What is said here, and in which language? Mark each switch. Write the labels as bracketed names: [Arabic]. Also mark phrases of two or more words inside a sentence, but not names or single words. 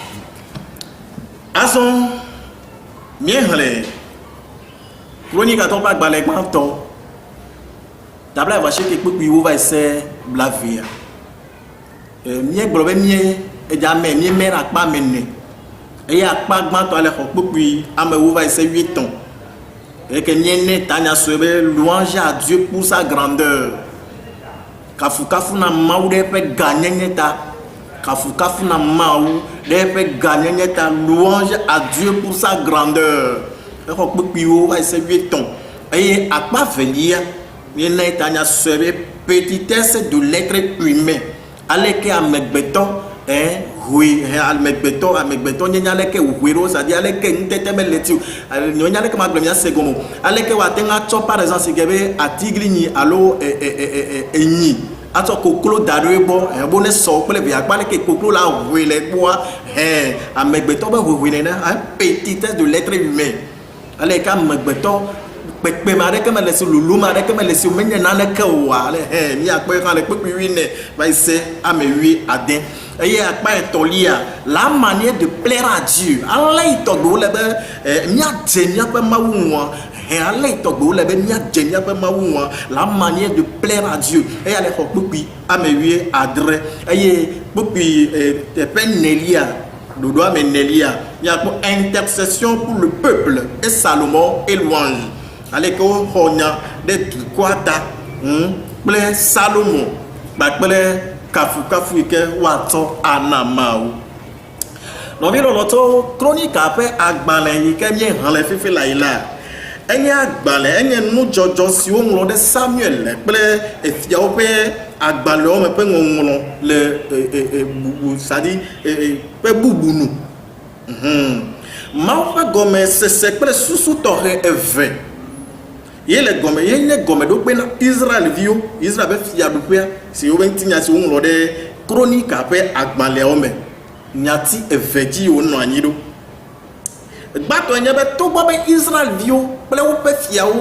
[Ewe] Azɔ míexlẽ Kronikatɔ ƒe agbalẽ gbãtɔ tabla vɔseke kpokpui wo va yi se blavea míegblɔ be edzame míeme ɖe akpa me ne eye akpa gbãtɔ ale xɔ kpokpui amewo va yi se 8 ans eke míene tanya sue be [French] louange à Dieu pour sa grandeur [Ewe] kafukafu na Mawu ɖe ƒe ganyenye ta kafukafu na Mawu ɖe ƒe ganyenye ta [French] louange à Dieu pour sa grandeur [Ewe] exɔ kpokpuiwo va yi se 8 ans eye akpa velia míene tanya sue be [French] petitesse de l'être humain [Ewe] aleke amegbetɔ amegbetɔ nye aleke wòhoe ɖo c'est-à-dire aleke ŋutete mele ti o nye aleke magblɔ mía se gɔme aleke wòate ŋu atsɔ [French] par exemple [Ewe] si ke be atiglinyi alo enyi atsɔ koklo da ɖo egbɔ bo ne sɔ kple via akpa aleke koklo la hoe le egbɔa amegbetɔ be hohoe nene [French] petitesse de l'être humain [Ewe] aleke amegbetɔ kpekpe ma ɖeke mele si lulu ma ɖeke mele si menye naneke oa ale míakpɔ hã le kpekpe 8 va yi se ame 8 eye akpa etɔ̃lia [French] la manière de plaire à Dieu [Ewe] ale yi tɔgbewo le be míadze míaƒe Mawu ŋua ale yi tɔgbewo le be míadze míaƒe Mawu ŋua [French] la manière de plaire à Dieu [Ewe] eya le xɔ kpekpui ame 8 eye kpekpui teƒe nelia ɖoɖo ame nelia míakpɔ [French] intercession pour le peuple et Salomon et louange [Ewe] aleke woxɔ nya ɖe dukɔa ta kple Salomo kpakple kafukafu yi ke woatsɔ ana Mawu. Nɔvi lɔlɔtɔ Kronika ƒe agbalẽ yi ke míexlẽ fifi la yi la enye agbalẽ enye nudzɔdzɔ siwo ŋlɔ ɖe Samuel kple efiawo ƒe agbalẽwo me ƒe ŋɔŋlɔ le bubu c'est-à-dire ƒe bubu nu. Mawu ƒe gɔmesese kple susu tɔxɛ eve ye le gɔme ye nye gɔmeɖokpe na Israelviwo Israel ƒe fiaɖuƒea si wobe ŋutinya si woŋlɔ ɖe Kronika ƒe agbalẽawo me nyati eve dzi wonɔ anyi ɖo gbãtɔ nye be togbɔ be Israelviwo kple woƒe fiawo